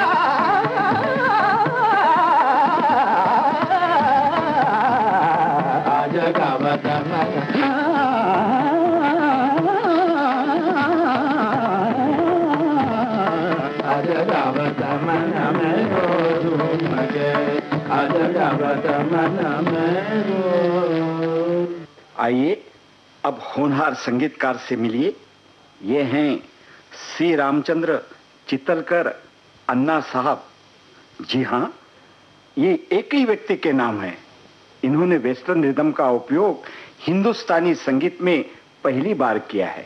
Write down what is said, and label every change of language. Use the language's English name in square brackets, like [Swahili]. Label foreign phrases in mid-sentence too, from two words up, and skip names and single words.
[Hindi] आज गावत मन आज गावत मन में रो झूम के आज गावत मन में रो। आइए अब होनहार संगीतकार से मिलिए। ये हैं सी रामचंद्र चित्तलकर अन्ना साहब। जी हाँ, ये एक ही व्यक्ति के नाम है। इन्होंने [English] western rhythm [Hindi] का उपयोग हिंदुस्तानी संगीत में पहली बार किया है।